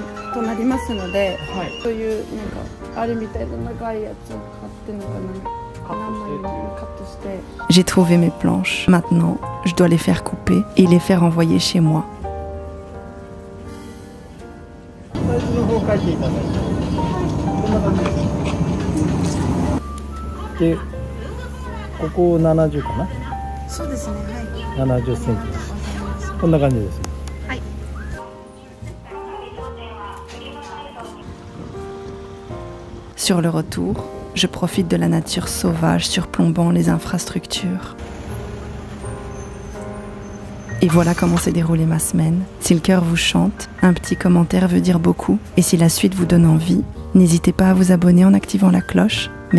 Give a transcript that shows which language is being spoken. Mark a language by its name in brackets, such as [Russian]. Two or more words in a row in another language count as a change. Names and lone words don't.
[Japanese] となりますので、そういうなんかあれみたいな長いやつを買ってのかな。 [French] J'ai trouvé mes planches. Maintenant, je dois les faire couper et les faire envoyer chez moi. [Japanese] サイズの方書いていただいて、こんな感じで、ここ70かな。そうですね、はい。 70センチです。こんな感じです。はい。 [French] Sur le retour, je profite de la nature sauvage surplombant les infrastructures. Et voilà comment s'est déroulée ma semaine. Si le cœur vous chante, un petit commentaire veut dire beaucoup. Et si la suite vous donne envie, n'hésitez pas à vous abonner en activant la cloche.